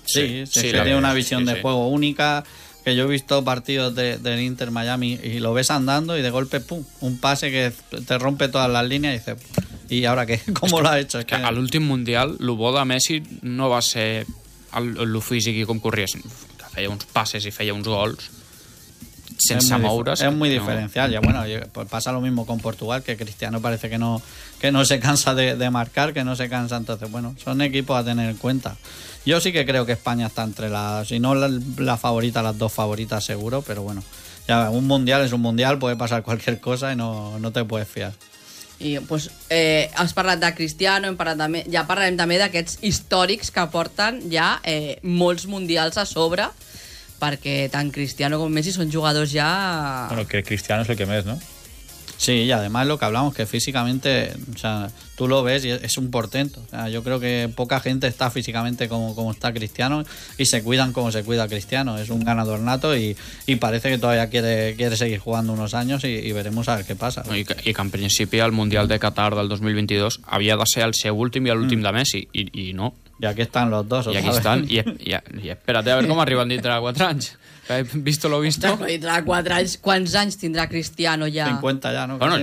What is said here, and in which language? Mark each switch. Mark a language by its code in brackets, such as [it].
[es] Sí, sí, sí, sí, que [ca] té una visió [es] de juego única, [ca] que jo he vist partits de l'Inter Miami i [es] lo ves andando i de golpe, pum, [ca] un passe [es] que te rompe [ca] totes les línies i [es] dices, ¿y ahora qué? ¿Cómo lo ha hecho? [ca] Es que a l'últim Mundial, lo bo de Messi no va ser lo físic i com corria, sinó que feia uns passes i feia uns gols sense moure's. És molt diferencial. [es] Ja, bueno, [ca] passa [es] lo mismo con Portugal, que Cristiano parece que no se cansa de marcar, que no se cansa. Entonces, bueno, son equipos a tener en cuenta. Yo sí que creo que España está entre las, si no la favorita, las dos favoritas seguro, pero bueno, ya un Mundial es un Mundial, puede pasar cualquier cosa y no te puedes fiar. [ca] I pues, has parlat de Cristiano, ja parlarem també d'aquests històrics que porten ja molts mundials a sobre, perquè tant Cristiano com Messi són jugadors ja... Bueno, que Cristiano és el que més, no? [es] Sí, y además lo que hablamos, que físicamente, o sea, tú lo ves y es un portento. O sea, yo creo que poca gente está físicamente como está Cristiano y se cuidan como se cuida Cristiano. Es un ganador nato y parece que todavía quiere seguir jugando unos años y veremos a ver qué pasa. [ca] Y que en principi el Mundial de Qatar del 2022 havia de ser el seu últim i l'últim de Messi, i no. I aquí estan [es] los dos. [ca] I aquí estan, i [es] espérate a ver [ca] com arriben dintre de 4 anys. [es] Visto lo visto. [ca] Tindrà 4 anys. Quants anys tindrà Cristiano ja? 50 ja, no? Bueno,